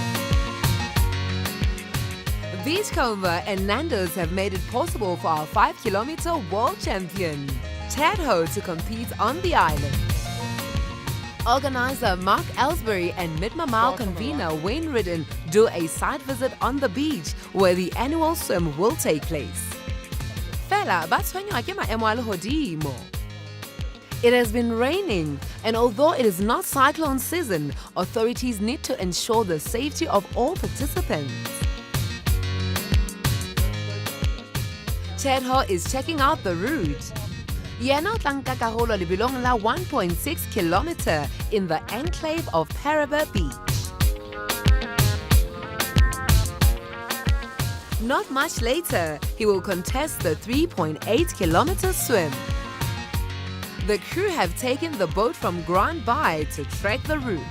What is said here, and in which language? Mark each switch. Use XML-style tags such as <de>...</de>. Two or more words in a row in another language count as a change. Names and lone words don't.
<en>Beachcomber and Nando's have made it possible for our 5-kilometer world champion, Chad Ho, to compete on the island. Organizer Mark Ellsbury and Mid-Mile convener Wayne Ridden do a site visit on the beach where the annual swim will take place.</en> <st>Fela, ba tshwenywa ke maemo a lehodimo.</st> <en>It has been raining, and although it is not cyclone season, authorities need to ensure the safety of all participants. Chad Ho is checking out the route.</en> <st>Yena o tla nka karolo lebelong la 1.6 kilometer</st> <en>in the enclave of Parabet Beach. Not much later, he will contest the 3.8 kilometer swim. The crew have taken the boat from Grand Bay to trek the route.</en>